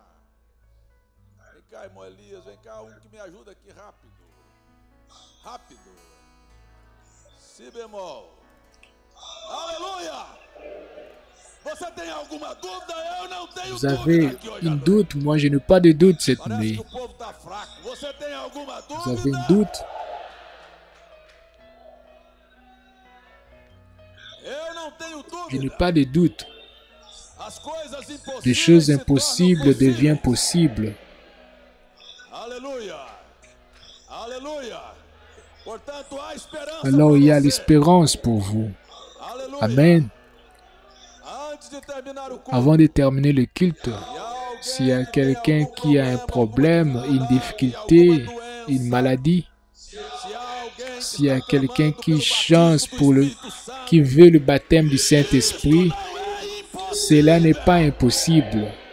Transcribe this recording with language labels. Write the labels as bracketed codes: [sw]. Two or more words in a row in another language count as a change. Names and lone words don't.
[pt] Vem cá, irmão Elias, vem cá, que me ajuda aqui rápido. Rápido. Si bemol. Aleluia! Você tem alguma dúvida? Eu não tenho [fr] Vous avez une doute? Moi, je n'ai pas de doute cette nuit. [pt] Você tem alguma dúvida? [fr] Vous avez une doute? [pt] Eu não tenho dúvida. [fr] Je n'ai pas de doute. Les choses impossibles deviennent possibles. Alléluia. Alléluia. Alors il y a l'espérance pour vous. Amen. Avant de terminer le culte, s'il y a quelqu'un qui a un problème, une difficulté, une maladie, s'il y a quelqu'un qui qui veut le baptême du Saint-Esprit, cela n'est pas impossible.